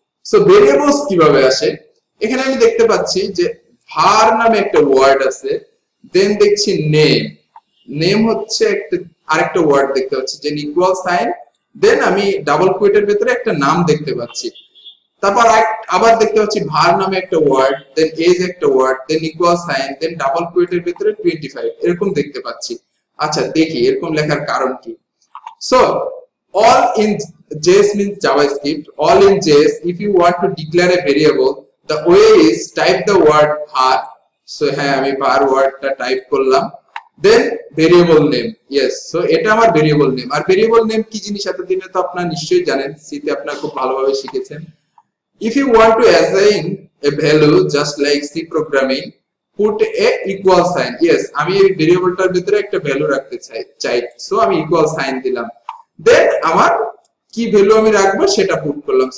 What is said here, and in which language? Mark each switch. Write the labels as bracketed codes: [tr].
[bn] So variables কিভাবে আসে, এখানে আমি দেখতে পাচ্ছি যে var নামে একটা ওয়ার্ড আছে, দেন দেখছি নেম, নেম হচ্ছে একটা আরেকটা ওয়ার্ড দেখতে পাচ্ছি যে ইকুয়াল সাইন, দেন আমি ডাবল কোটের ভিতরে একটা নাম দেখতে পাচ্ছি, তারপর আবার দেখতে পাচ্ছি var নামে একটা ওয়ার্ড, দেন এজ একটা ওয়ার্ড, দেন ইকুয়াল সাইন, দেন ডাবল কোটের ভিতরে 25 এরকম দেখতে পাচ্ছি। আচ্ছা দেখি এরকম লেখার কারণ কি। [en] So all in JS means JavaScript, all in JS if you want to declare a variable the way is type the word var. [bn] So হ্যাঁ আমি var ওয়ার্ডটা টাইপ করলাম, দেন ভেরিয়েবল নেম, ইয়েস। সো এটা আমার ভেরিয়েবল নেম। আর variable name কি জিনিস এতদিনে তো আপনারা নিশ্চয়ই জানেন, সিতে আপনারা খুব ভালোভাবে শিখেছেন। [en] if you want to assign a value just like C programming, put a equal sign, yes [bn] আমি এই ভেরিয়েবলটার ভিতরে একটা ভ্যালু রাখতে চাই, সো আমি ইকুয়াল সাইন দিলাম, দেন আমার কি ভ্যালু আমি রাখবো সেটা পুট করলাম।